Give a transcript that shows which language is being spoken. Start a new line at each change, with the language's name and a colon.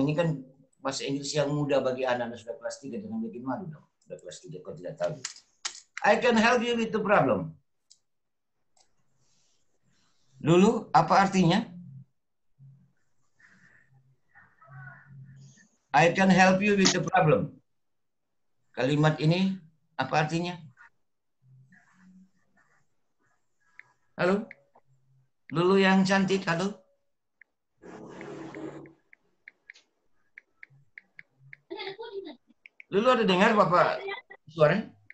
Indonesian: Ini kan bahasa Inggris yang mudah bagi anak-anak sudah kelas 3. Jangan bikin malu dong. Sudah kelas 3 kau tidak tahu.
English: I can help you with the problem.
Indonesian: Lulu, apa artinya?
English: I can help you with the problem.
Indonesian: Kalimat ini apa artinya? Halo? Lulu yang cantik, halo? Lulu ada dengar Bapak suara?